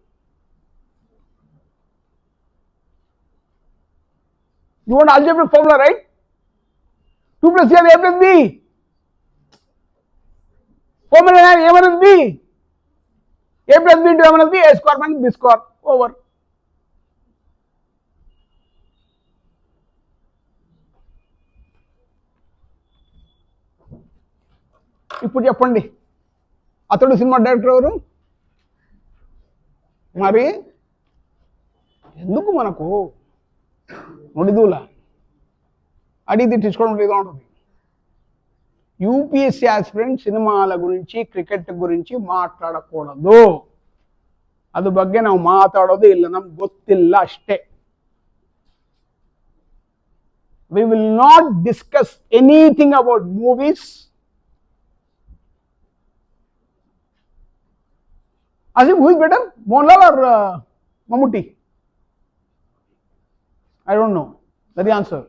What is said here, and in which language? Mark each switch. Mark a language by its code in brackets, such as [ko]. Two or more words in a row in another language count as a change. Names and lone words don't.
[en] You want algebraic formula, right? 2 plus 3 as A plus B. Formula is A minus B. A plus B into A minus B, A square minus B square. Over. [te] ఇప్పుడు చెప్పండి అతడు సినిమా డైరెక్టర్ ఎవరు? మరి ఎందుకు మనకు నుడిదూల అడిగితే తీసుకోవడం ఏదో ఉంటుంది. [en] UPSC aspirant [te] సినిమాల గురించి క్రికెట్ గురించి ಮಾತಾಡಕೂಡದು. [kn] ಅದ್ರ ಬಗ್ಗೆ ನಾವು ಮಾತಾಡೋದು ಇಲ್ಲ, ನಮ್ಗೆ ಗೊತ್ತಿಲ್ಲ ಅಷ್ಟೇ. [en] We will not discuss anything about movies. Asim, who is better, Mohanlal or Mammootty? I don't know. That's the answer.